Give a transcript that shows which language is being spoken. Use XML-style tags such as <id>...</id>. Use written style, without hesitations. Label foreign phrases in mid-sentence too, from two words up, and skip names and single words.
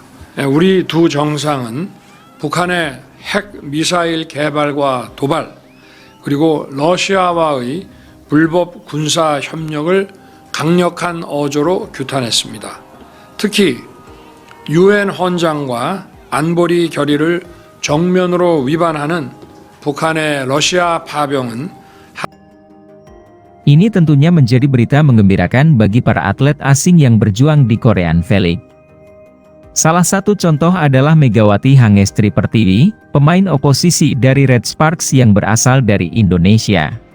<ko>우리 두 정상은 북한의 핵 미사일 개발과 도발, 그리고 러시아와의 불법 군사 협력을 강력한 어조로 규탄했습니다. 특히 유엔 헌장과 안보리 결의를 정면으로 위반하는 북한의 러시아 파병은</ko> <id>Ini tentunya menjadi berita menggembirakan bagi para atlet asing yang berjuang di Korean Valley. Salah satu contoh adalah Megawati Hangestri Pertiwi, pemain oposisi dari Red Sparks yang berasal dari Indonesia.</id>